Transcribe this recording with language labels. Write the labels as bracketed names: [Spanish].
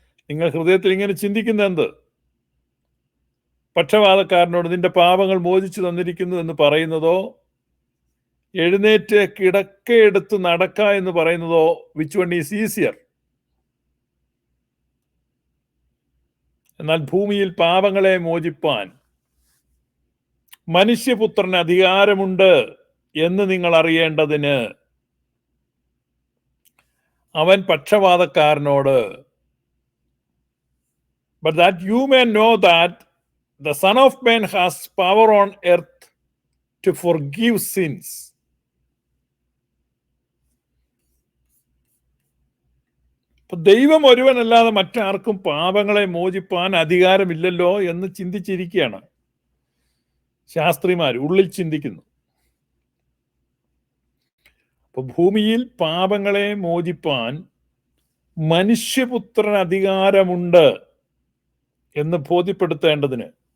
[Malayalam] നിങ്ങൾ ഹൃദയത്തിൽ ഇങ്ങനെ ചിന്തിക്കുന്ന എന്ത്? പക്ഷവാതക്കാരനോട് നിന്റെ പാപങ്ങൾ മോചിച്ചു തന്നിരിക്കുന്നു എന്ന് പറയുന്നതോ, എഴുന്നേറ്റ് കിടക്കയെടുത്ത് നടക്ക എന്ന് പറയുന്നതോ, [English] Which one is easier? [Malayalam] എന്നാൽ ഭൂമിയിൽ പാപങ്ങളെ മോചിപ്പാൻ മനുഷ്യപുത്രന് അധികാരമുണ്ട് എന്ന് നിങ്ങൾ അറിയേണ്ടതിന് അവൻ പക്ഷവാതക്കാരനോട്, [English] but that you may know that the Son of Man has power on earth to forgive sins. [Malayalam] ദൈവം ഒരുവനല്ലാതെ മറ്റാർക്കും പാപങ്ങളെ മോചിപ്പാൻ അധികാരമില്ലല്ലോ എന്ന് ചിന്തിച്ചിരിക്കുകയാണ് ശാസ്ത്രിമാർ, ഉള്ളിൽ ചിന്തിക്കുന്നു. അപ്പൊ ഭൂമിയിൽ പാപങ്ങളെ മോചിപ്പാൻ മനുഷ്യപുത്രന് അധികാരമുണ്ട് എന്ന് ബോധ്യപ്പെടുത്തേണ്ടതിന്.